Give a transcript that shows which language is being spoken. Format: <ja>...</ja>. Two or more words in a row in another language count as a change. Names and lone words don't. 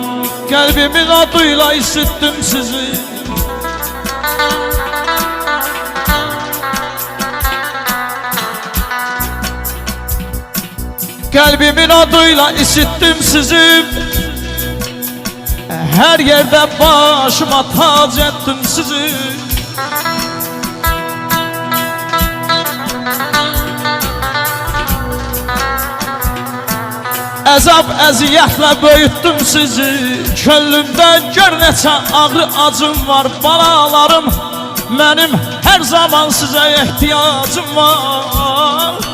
<tr>Kalbimin adıyla işittim sizi. Kalbimin adıyla işittim sizi. Her yerde başıma tac ettim sizi.</tr> <az>Əzab əziyyətlə böyüttüm sizi. Könlümdə gör neçə ağrı acım var. Balalarım mənim hər zaman sizə ehtiyacım var.</az>